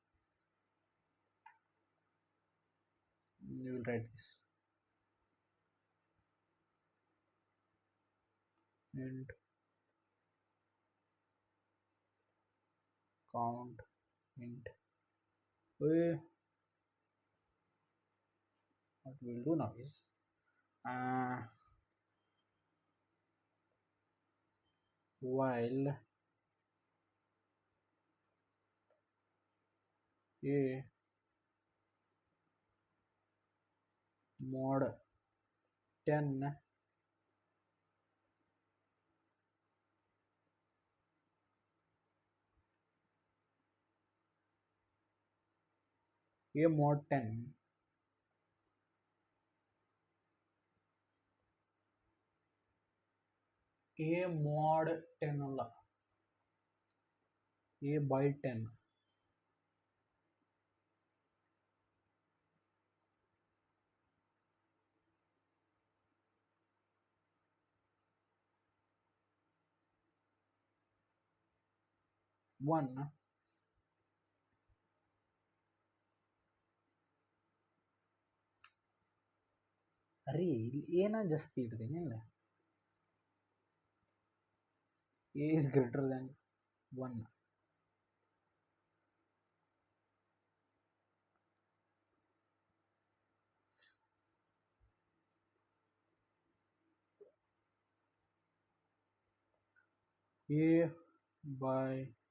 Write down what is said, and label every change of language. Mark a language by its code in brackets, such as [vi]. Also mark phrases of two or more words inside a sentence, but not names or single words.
[en] You will write this and count int a. What we'll do now is uh, while a mod 10 a mod 10 a mod 10 [kn] ಅಲ್ಲ [en] a by 10 1. [kn] ಅರೆ ಇಲ್ಲಿ ಏನ ಜಾಸ್ತಿ ಇಡ್ತೀನಿ ಇಲ್ಲ [en] a is greater than 1. [kn] A by